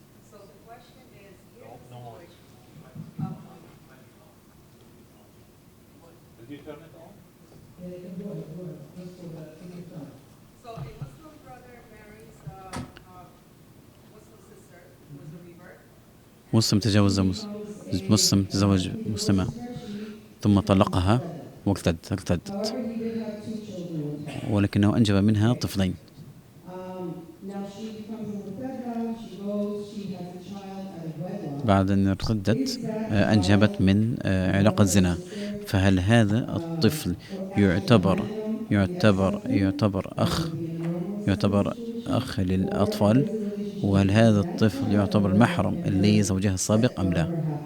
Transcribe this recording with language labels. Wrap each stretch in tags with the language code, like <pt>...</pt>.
<en>So the question is, here's the situation. Did you turn it on? Yeah, you can go ahead. Just for that, take your time. So a Muslim brother marries a Muslim sister who is a revert.</en> <ar>مسلم تزوج مسلمة ثم طلقها وارتدت</ar> <en>However, he did have 2 children with her.</en> <ar>ولكنه أنجب منها طفلين.</ar> <en>Now she becomes a muqadda, she goes, she has a child out of wedlock.</en> <ar>بعد أن ارتدت أنجبت من علاقة زنا. فهل هذا الطفل يعتبر أخ للأطفال؟ وهل هذا الطفل يعتبر محرم لزوجها السابق أم لا؟</ar>